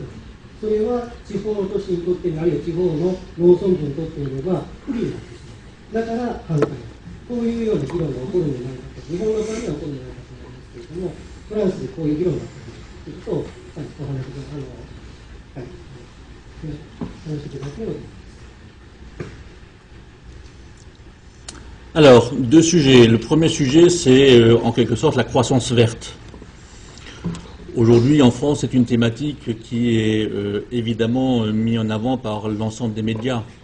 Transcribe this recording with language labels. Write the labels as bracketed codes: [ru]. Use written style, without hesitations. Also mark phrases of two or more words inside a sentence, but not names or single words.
[ja] それは地方の都市にとっても、あるいは地方の農村部にとってみれば不利になってしまう。だから反対。こういうような議論が起こるんじゃないかと、日本の場合には起こるんじゃないかと思いますけれども、 フランスでこういう議論があったということを、お話していただければと思います。 [fr] Alors, deux sujets. Le premier sujet, c'est en quelque sorte la croissance verte. Aujourd'hui, en France, c'est une thématique qui est évidemment mise en avant par l'ensemble des médias.